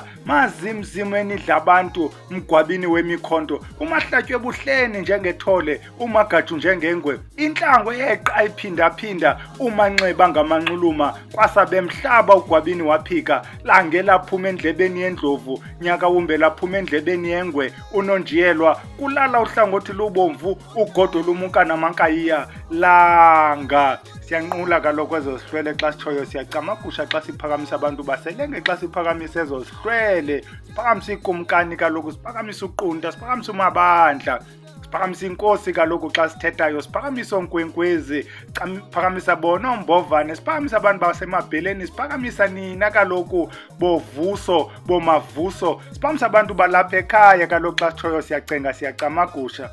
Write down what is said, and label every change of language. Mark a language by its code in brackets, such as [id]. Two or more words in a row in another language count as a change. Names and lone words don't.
[xh] mazimzimweni dlabantu, mgwabini wemikhonto, umahlatywe buhleni njengethole, umagaju njengengwe, intlango yeqa iphindaphinda, umanxeba ngamanxuluma, kwasabemhlaba ugwabini waphika, lange laphuma endlebeni yendlovu, nyaka wumbe laphuma endlebeni yengwe, unonjiyelwa, kulala uhlangothi lubomvu, ugodo lumuka namankayiya, langa. Siyanqula kaloku ezo sihlwele xa sitshoyo, siyacamagusha xa siphakamisa abantu baselenge, xa siphakamisa ezo sihlwele, siphakamisa ikumkani kaloku, siphakamisa uqunta, siphakamisa umabandla, siphakamisa inkosi kaloku xa sithethayo, siphakamisa onkwenkwezi, siphakamisa bona ombovane, siphakamisa abantu basemabheleni, siphakamisa nina kaloku bovuso, bomavuso, siphakamisa abantu balapha ekhaya kaloku xa sitshoyo siyacenga, siyacamagusha.